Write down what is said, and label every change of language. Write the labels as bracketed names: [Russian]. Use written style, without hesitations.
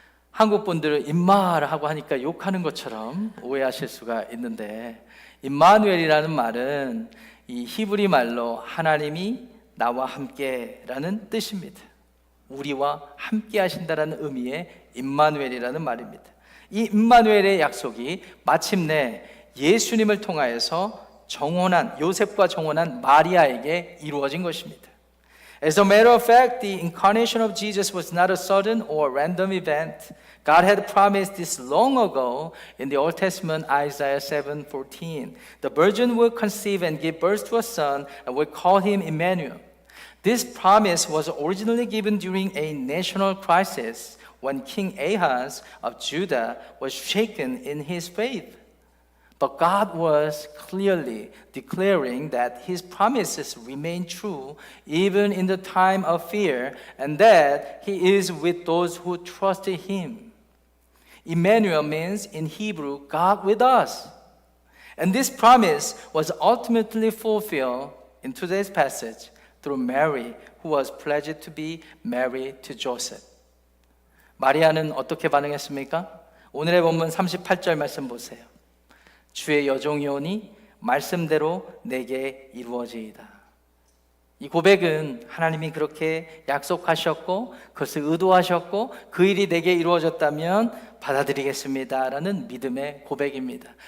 [Korean] 한국 분들은 임마라고 하니까 욕하는 것처럼 오해하실 수가 있는데, 임마누엘이라는 말은 이 히브리 말로 하나님이 나와 함께라는 뜻입니다. 우리와 함께 하신다라는 의미의 임마누엘이라는 말입니다. 이 임마누엘의 약속이 마침내 예수님을 통하여서 정혼한, 요셉과 정혼한 마리아에게 이루어진 것입니다. [English] As a matter of fact, the incarnation of Jesus was not a sudden or random event. God had promised this long ago in the Old Testament, Isaiah 7:14. The virgin will conceive and give birth to a son and will call him Emmanuel. This promise was originally given during a national crisis when King Ahaz of Judah was shaken in his faith. But God was clearly declaring that His promises remain true even in the time of fear, and that He is with those who trusted Him. Emmanuel means in Hebrew, God with us. And this promise was ultimately fulfilled in today's passage through Mary, who was pledged to be married to Joseph. [Korean] 마리아는 어떻게 반응했습니까? 오늘의 본문 38절 말씀 보세요. 주의 여종이오니 말씀대로 내게 이루어지이다. 이 고백은 하나님이 그렇게 약속하셨고 그것을 의도하셨고 그 일이 내게 이루어졌다면 받아들이겠습니다라는 믿음의 고백입니다.